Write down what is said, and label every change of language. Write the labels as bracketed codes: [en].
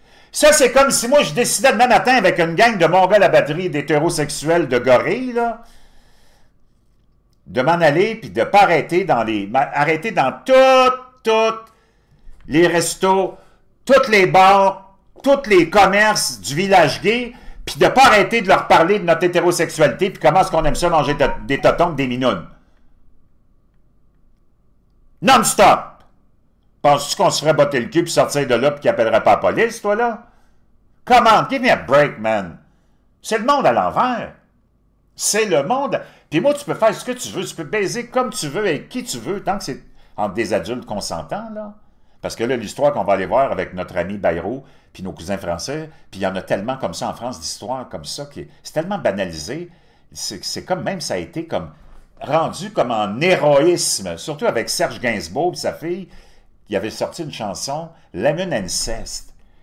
[fr] Ça, c'est comme si moi, je décidais demain matin avec une gang de mongols à batterie d'hétérosexuels de gorilles, là, de m'en aller puis de ne pas arrêter arrêter dans toutes les restos, tous les bars, tous les commerces du village gay, puis de ne pas arrêter de leur parler de notre hétérosexualité, puis comment est-ce qu'on aime ça manger des totons, des minounes. Non-stop! Penses-tu qu'on se ferait botter le cul puis sortir de là puis qu'il n'appellerait pas la police, toi, là? [en] Come on, give me a break, man. [fr] C'est le monde à l'envers. C'est le monde... Puis moi, tu peux faire ce que tu veux, tu peux baiser comme tu veux, avec qui tu veux, tant que c'est entre des adultes consentants, là. Parce que là, l'histoire qu'on va aller voir avec notre ami Bayrou, puis nos cousins français, puis il y en a tellement comme ça en France, d'histoires comme ça, c'est tellement banalisé, c'est comme même ça a été comme rendu comme en héroïsme, surtout avec Serge Gainsbourg et sa fille, il avait sorti une chanson, Lemon Incest.